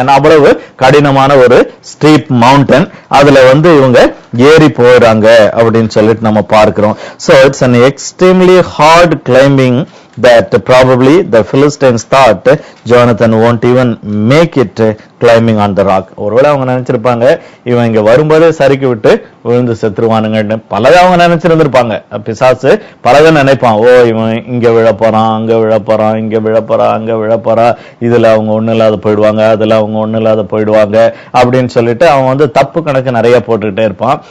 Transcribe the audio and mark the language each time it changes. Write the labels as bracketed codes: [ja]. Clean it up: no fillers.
[ta] ஏன்னா அவ்வளவு கடினமான ஒரு ஸ்டீப் மவுண்டன், அதுல இவங்க ஏறி போறாங்க அப்படின்னு சொல்லிட்டு நம்ம பார்க்கிறோம். [en] So it's an extremely hard climbing that probably the Philistines thought Jonathan won't even make it climbing on the rock. [ta] ஒருவேளை அவங்க நினைச்சிருப்பாங்க இவன் இங்க வரும்போதே சறுக்கி விட்டு விழுந்து செத்துருவானுங்கன்னு பலதை அவங்க நினைச்சிருந்திருப்பாங்க. பிசாசு பலதை நினைப்பான், ஓ இவன் இங்க விழப்போறான், அங்க விழப்போறான், இங்க விழப்போறான், அங்க விழப்போறான், இதுல அவங்க ஒண்ணு இல்லாத போயிடுவாங்க, அதுல அவங்க ஒண்ணு இல்லாத போயிடுவாங்க அப்படின்னு சொல்லிட்டு அவன் தப்பு கணக்கு நிறைய போட்டுக்கிட்டே இருப்பான்.